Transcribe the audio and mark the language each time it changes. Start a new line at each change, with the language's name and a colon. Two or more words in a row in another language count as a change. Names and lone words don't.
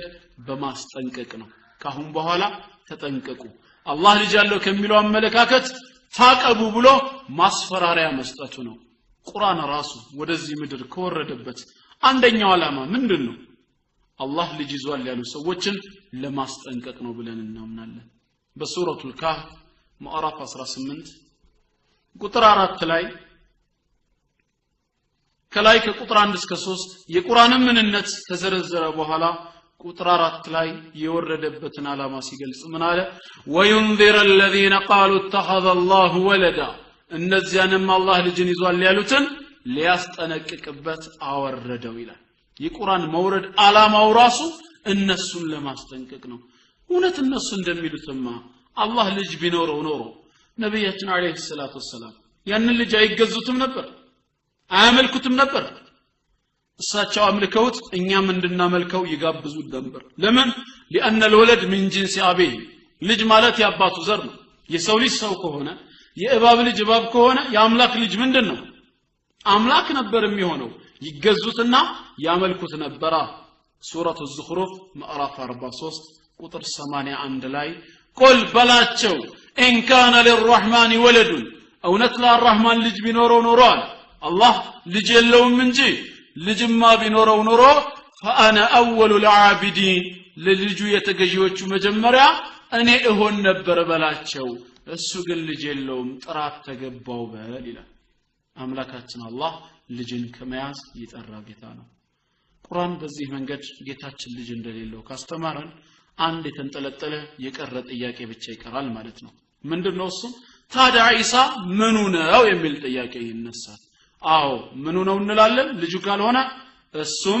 Amharic: በማስጠንቀቅ ነው ካሁን በኋላ ተጠንቀቁ አላህ ልጅ ያለው ከሚለው አመለካከት ታቀቡ ብሎ ማስፈራሪያ መስጠቱ ነው ቁርአን ራሱ ወደዚህ ምድር ከወረደበት አንደኛው ዓላማ ምንድነው አላህ ልጅ ይዟል ያሉ ሰዎችን ለማስጠንቀቅ ነው ብለን እናምናለን በሱረቱል ካህፍ ምዕራፍ 18 ቁጥር 4 ላይ ከላይ ከቁጥር 1 እስከ 3 የቁርአንን ምንነት ተዘረዘረ በኋላ ቁጥር 4 ላይ የወረደበትን ዓላማ ሲገልጽ ምን አለ
Arabic: وينذر الذين قالوا اتخذ الله ولدا
Amharic: እነዚያንም አላህ ልጅን ይዟል ያሉትን ሊያስጠነቅቅበት አወረደው ይላል የቁርአን መውረድ ዓላማው ራሱ እነሱን ለማስጠንቀቅ ነው እውነት እነሱ እንደሚሉትማ አላህ ልጅ ቢኖረው ኖሮ ነብያችን
Arabic: عليه الصلاة والسلام
Amharic: ያንን ልጅ አይገዙትም ነበር አያመልኩትም ነበር እሳቸው አምልከውት እኛም እንድናመልከው ይጋብዙት ነበር ለምን
Arabic: لان الولد من جنس ابيه
Amharic: ልጅ ማለት ያባቱ ዘር ነው የሰው ልጅ ሰው ከሆነ የእባብ ልጅ እባብ ከሆነ የአምላክ ልጅ ምንድነው አምላክ ነበር የሚሆነው ይገዙትና ያመልኩት ነበር ሱረቱ الزخرف ምዕራፍ 43 ቁጥር 81 ላይ ቁል በላቸው
Arabic: ان كان للرحمن ولد
Amharic: እውነት ለአርራህማን ልጅ ቢኖረው ኖሯል አላህ ልጅ የለውም እንጂ ልጅማ ቢኖረው ኖሮ
Arabic: فانا اول العابدين
Amharic: ለልጁ የተገዢዎቹ መጀመሪያ እኔ እሆን ነበር በላቸው እሱ ግን ልጅ የለውም ጥራት ተገባው በል ይላል አምላካችን አላህ ልጅን ከመያዝ ይጠራ ጌታ ነው ቁርአን በዚህ መንገድ ጌታችን ልጅ እንደሌለው ካስተማረን አንድ የተንጠለጠለ የቀረ ጥያቄ ብቻ ይቀራል ማለት ነው ምንድነው እሱ ታዲያ ኢሳ ምኑ ነው የሚል ጥያቄ ይነሳል አዎ ምኑ ነው እንላለን ልጁ ካልሆነ እሱም